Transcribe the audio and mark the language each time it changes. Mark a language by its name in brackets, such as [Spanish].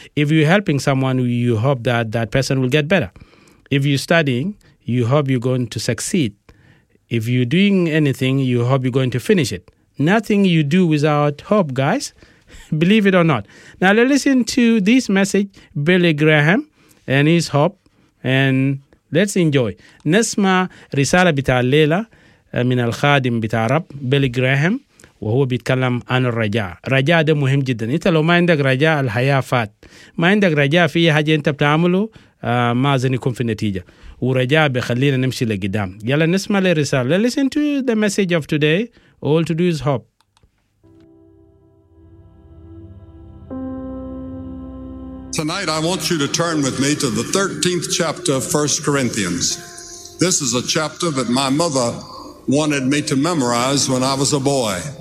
[English] If you're helping someone, you hope that that person will get better. If you're studying, you hope you're going to succeed. If you're doing anything, you hope you're going to finish it. Nothing you do without hope, guys. Believe it or not. Now, let's listen to this message, Billy Graham and his hope, and let's enjoy. [Arabic] نسمع رسالة بتاع الليلة من الخادم بتاع رب بيلي غراهام وهو بيتكلم عن الرجاء. رجاء ده مهم جدا. انت لو ما عندك رجاء الحياة فات. ما عندك رجاء في حاجة انت بتعمله ما زين يكون في نتيجة. ورجاء بيخلينا نمشي لقدام. يلا نسمع للرسالة. [English] Listen to the message of today. All to do is hope. Tonight, I want you to turn with me to the 13th chapter of 1 Corinthians. This is a chapter that my mother wanted me to memorize when I was a boy.